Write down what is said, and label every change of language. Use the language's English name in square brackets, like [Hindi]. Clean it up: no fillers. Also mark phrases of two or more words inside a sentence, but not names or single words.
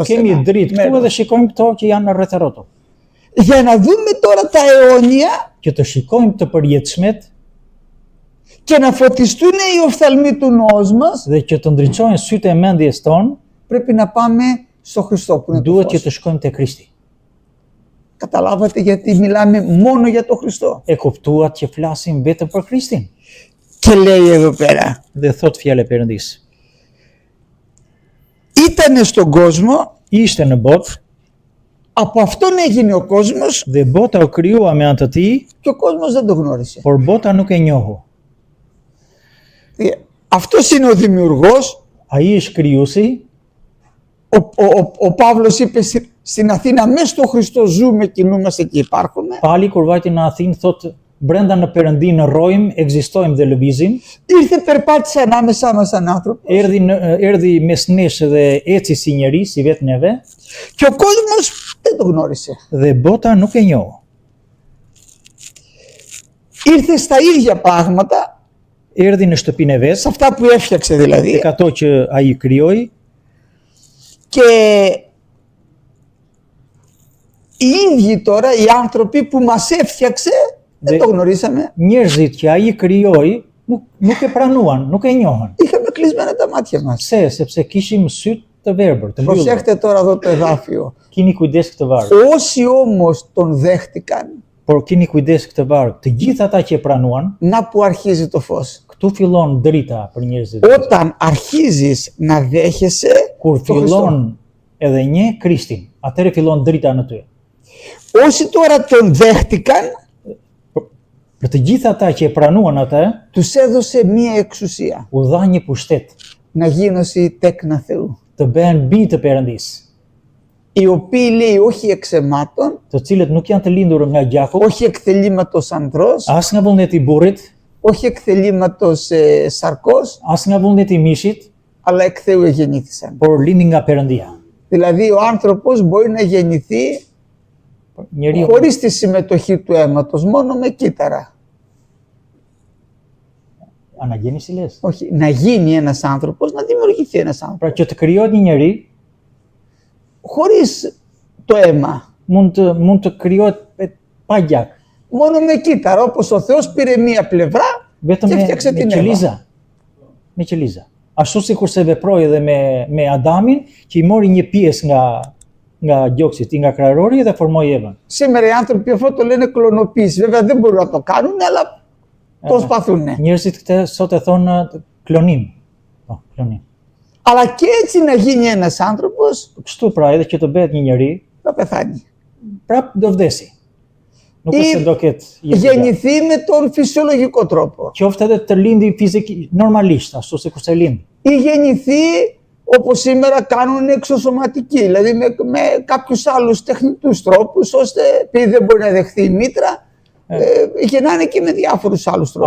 [Greek] σε [Albanian] Kemi [Greek] ένα [Albanian] dritë këtu [Greek] μέρος. [Albanian] edhe shikojmë këto që janë në rreth e rrotull. [Greek] Για να δούμε τώρα τα αιώνια [Albanian] Që të shikojmë të përjetshmet [Greek] και να φωτιστούν οι οφθαλμοί του νόος μας, [Albanian] dhe që të ndriçojnë sytë e mendjes tonë, [Greek] πρέπει να πάμε στο Χριστό που είναι το [Albanian] duhet që [Greek] φως. [Albanian] të shkojmë te Krishti. [Greek] Καταλάβατε γιατί μιλάμε μόνο για τον Χριστό. [Albanian] E kuptuat që flasim vetëm për Krishtin. [Greek] Και λέει εδώ πέρα, [Albanian] Dhe thot fjalë e Perëndis. [Greek] ήτανε στον κόσμο, [Albanian] Ishte në botë [Greek] από αυτόν έγινε ο κόσμος [Albanian] dhe bota u krijua me anë të tij, [Greek] και ο κόσμος δεν το γνώρισε. [Albanian] por bota nuk e njohu. [Greek] Αυτός είναι ο δημιουργός. [Albanian] Ai është krijuesi. [Greek] Ο Παύλος είπε στην Αθήνα, μέσα στο Χριστό ζούμε, κινούμαστε και υπάρχουμε. [Albanian] Pali kur vajti në Athinë thot brenda në Perëndinë rrojmë, ekzistojmë dhe lëvizim. [Greek] Ήρθε, περπάτησε ανάμεσά μας σαν άνθρωπο. [Albanian] Erdhi mes nesh dhe eci si njeri, si vetë neve, [Greek] Και ο κόσμος δεν το γνώρισε. [Albanian] dhe bota nuk e njohu. [Greek] Ήρθε στα ίδια πράγματα, [Albanian] Erdhi në shtëpinë e vet, [Greek] σε αυτά που έφτιαξε δηλαδή. [Albanian] tek ato që ai krijoi, [Greek] Και Οι ίδιοι τώρα οι άνθρωποι που μας έφτιαξε δεν το γνωρίσαμε. [Albanian] Njerëzit që ai krijoi nuk e pranuan, nuk e njohën. [Greek] Είχαμε κλεισμένα τα μάτια μας. [Albanian] Pse? Sepse kishim syt të verbër, të mbyllur. [Greek] Προσέχτε τώρα εδώ το εδάφιο. [Albanian] Kini kujdes këtë varg. [Greek] Όσοι όμως τον δέχτηκαν, [Albanian] Por kini kujdes këtë varg. Të gjithë ata që e pranuan, [Greek] να που αρχίζει το φως. [Albanian] këtu fillon drita për njerëzit. [Greek] Όταν αρχίζεις να δέχεσαι [Albanian] Kur [Greek] το Χριστό. [Albanian] fillon edhe një Krishtin, atëherë fillon drita në ty. [Greek] Όσοι τώρα τον δέχτηκαν, [Albanian] Për të gjithë ata që e pranuan atë, [Greek] τους έδωσε μία εξουσία. [Albanian] u dha një pushtet [Greek] Να γίνωση τέκνα Θεού. [Albanian] të bëhen bi të Perëndisë, [Greek] Οι οποίοι λέει όχι εξαιμάτων, [Albanian] të cilët nuk janë të lindur nga gjaku, [Greek] όχι εκθελήματος ανδρός, [Albanian] as nga vullneti i burrit, [Greek] όχι εκθελήματος σαρκός, [Albanian] as nga vullneti i mishit, [Greek] αλλά εκ Θεού εγεννήθησαν. [Albanian] por lindi nga Perëndia. [Greek] Δηλαδή ο άνθρωπος μπορεί να γεννηθεί [Albanian] Njeriu [Greek] χωρίς τη συμμετοχή του αίματος, μόνο με κύτταρα. anagjenisi lez. Όχι, να γίνει ένας άνθρωπος, να δημιουργηθεί ένας άνθρωπος. [Albanian] Pra që të krijohet një njeri, [Greek] Χωρίς το αίμα, [Albanian] mund të krijohet pa gjak, [Greek] μόνο με κύτταρα, όπως ο Θεός πήρε μία πλευρά [Albanian] vetëm [Greek] και [Albanian] me [Greek] έφτιαξε την Εύα. [Albanian] qeliza. Me qeliza. Ashtu sikur se veproi edhe me Adamin, që i mori një pjesë nga gjoksit, nga krahërori dhe formoi Evën. [Greek] Σήμερα οι άνθρωποι αυτό το λένε κλωνοποίηση. Βέβαια δεν μπορούν να το κάνουν, αλλά προσπαθούν. [Albanian] Njerëzit këtë sot e thonë klonim. Po, klonim. [Greek] Αλλά και έτσι να γίνει ένας άνθρωπος, [Albanian] Kështu pra, edhe që të bëhet një njeri, [Greek] θα πεθάνει. [Albanian] prap do vdesi. Nuk është se do ketë jetë. [Greek] Γεννηθεί με τον φυσιολογικό τρόπο. [Albanian] Qoftë edhe të lindi normalisht, ashtu sikur se lind. [Greek] Ή γεννηθεί όπως σήμερα κάνουν εξωσωματικοί, δηλαδή με κάποιους άλλους τεχνητούς τρόπους, ώστε επειδή δεν μπορεί να δεχθεί η μήτρα, γεννάνε και με διάφορους άλλους τρόπους.